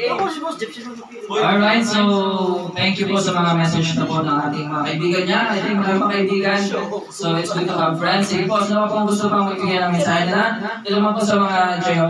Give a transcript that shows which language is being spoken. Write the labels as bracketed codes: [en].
[en] Alright, so thank you [tl] po sa mga message na po ng ating mga kaibigan niya. [en] I think [tl] mga kaibigan, [en] so it's good to have friends. [tl] Sige po, sa mga kung gusto pang magbigay ng mensahe nila, ito naman po sa mga J.O.